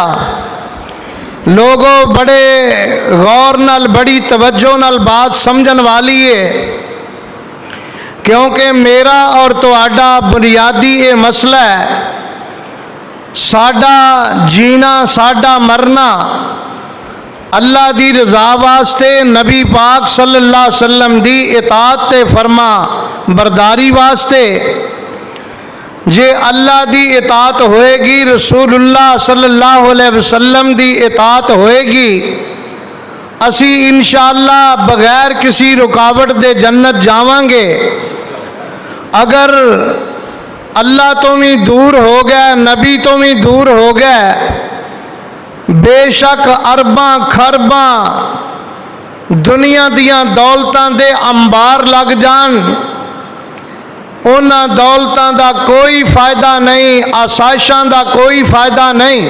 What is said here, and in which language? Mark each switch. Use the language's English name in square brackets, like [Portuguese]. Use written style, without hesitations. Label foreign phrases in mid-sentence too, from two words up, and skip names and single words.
[Punjabi] لوگوں بڑے غور نال، بڑی توجہ نال بات سمجھن والی ہے، کیونکہ میرا اور تہاڈا بنیادی یہ مسئلہ ہے، ساڈا جینا ساڈا مرنا اللہ دی رضا واسطے، نبی پاک [Arabic] صلى الله عليه وسلم [Punjabi] دی اطاعت تے فرماں برداری واسطے. جے اللہ دی اطاعت ہوئے گی, [Arabic] رسول الله صلى الله عليه وسلم [Punjabi] دی اطاعت ہوئے گی، اسی ان شاء اللہ بغیر کسی رکاوٹ دے جنت جاواں گے. اگر اللہ تو بھی دور ہو گیا، نبی تو بھی دور ہو گیا، بیشک اربوں کھربوں دنیا دیاں دولتاں دے انبار لگ جان، انہاں دولتاں دا کوئی فائدہ نہیں، آسائشاں دا کوئی فائدہ نہیں.